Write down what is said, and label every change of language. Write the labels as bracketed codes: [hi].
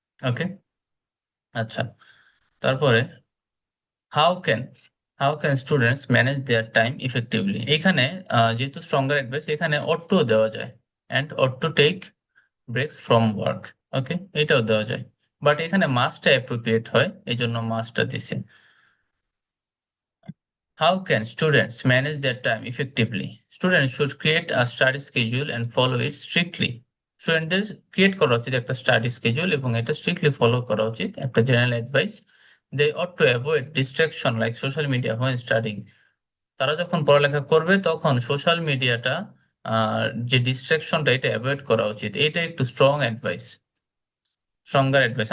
[en] okay, [bn] আচ্ছা, তারপরে [en] how can, how can students manage their time effectively, [bn] এখানে যেহেতু [en] stronger advice এখানে ought to [bn] দেওয়া যায়, [en] And ought to take breaks from work. [bn] ওকে, এটাও দেওয়া যায়, বাট এখানে মাস্টটা অ্যাপ্রোপ্রিয়েট হয়, এই জন্য মাস্টটা দিছে। [en] How can students manage their time effectively? Students should create a study schedule and follow it strictly. [bn] স্টুডেন্টদের ক্রিয়েট করা উচিত একটা স্টাডি স্কেজুল এবং এটা স্ট্রিক্টলি ফলো করা উচিত, একটা general advice. [en] they ought to avoid distraction like social media when studying, [bn] তারা যখন পড়ালেখা করবে তখন সোশ্যাল মিডিয়াটা, যে ডিস্ট্রাকশনটা, এটা অ্যাভয়েড করা উচিত, এটা একটু স্ট্রং অ্যাডভাইস, স্ট্রঙ্গার অ্যাডভাইস।